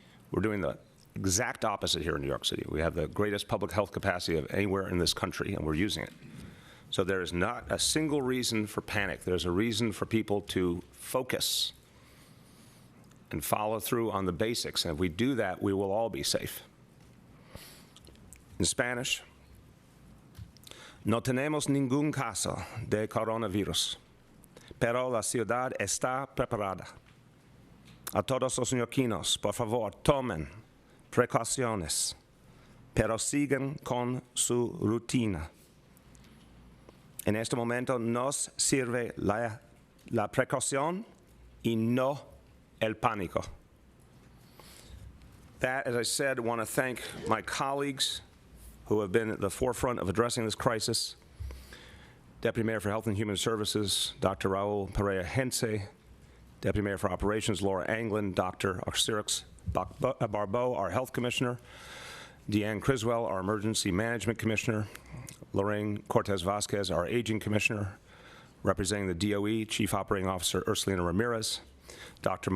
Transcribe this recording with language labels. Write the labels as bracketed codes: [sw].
[en] We're doing the exact opposite here in New York City. We have the greatest public health capacity of anywhere in this country, and we're using it. So there is not a single reason for panic. There's a reason for people to focus and follow through on the basics. And if we do that, we will all be safe. In Spanish, [es] no tenemos ningún caso de coronavirus, pero la ciudad está preparada. A todos los neoyorquinos, por favor, tomen precauciones, pero sigan con su rutina. En este momento nos sirve la la precaución y no el pánico. [en] That, as I said, I want to thank my colleagues who have been at the forefront of addressing this crisis. Deputy Mayor for Health and Human Services, Dr. Raul Perea-Hence, Deputy Mayor for Operations, Laura Anglin, Dr. Oxyrix Barbeau, our Health Commissioner, Deanne Criswell, our Emergency Management Commissioner, Lorraine Cortez-Vasquez, our Aging Commissioner, representing the DOE, Chief Operating Officer Ursulina Ramirez, Dr.